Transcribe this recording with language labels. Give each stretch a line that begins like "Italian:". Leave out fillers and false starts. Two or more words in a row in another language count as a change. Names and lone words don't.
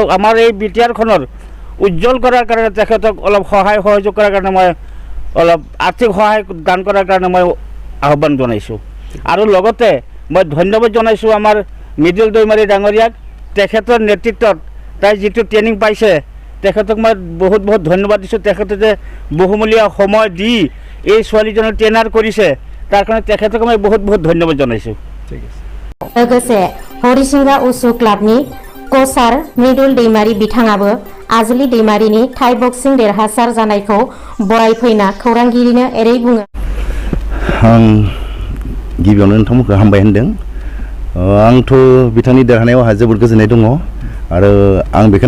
Assamese: আমাৰ এই বিটিআৰখনৰ উজ্জ্বল কৰাৰ কাৰণে তেখেতক অলপ সহায় সহযোগ কৰাৰ কাৰণে মই অলপ আৰ্থিক সহায় দান কৰাৰ কাৰণে মই আহ্বান জনাইছোঁ আৰু লগতে মই ধন্যবাদ জনাইছোঁ আমাৰ মৃদুল দৈমাৰী ডাঙৰীয়াক তেখেতৰ নেতৃত্বত তাই যিটো ট্ৰেইনিং পাইছে তেখেতক মই বহুত বহুত ধন্যবাদ দিছোঁ তেখেতে যে বহুমূলীয়া সময় দি এই ছোৱালীজনৰ ট্ৰেইনাৰ কৰিছে তাৰ কাৰণে তেখেতক মই বহুত বহুত ধন্যবাদ জনাইছোঁ ঠিক আছে
Bodo: लोगोसे हरिसिंगा उसु क्लाबनि कचार मृदुल दैमारी बिथाङाबो आजलि दैमारिनि थाइ बक्सिं देरहासार जानायखौ बरायफैना खौरांगिरिनो एरै बुङो आं गिबियावनो नोंथांमोनखौ हामबाय होनदों आंथ' बिथांनि देरहानायाव आंहा जोबोद गोजोननाय दङ आरो आं बेखौनो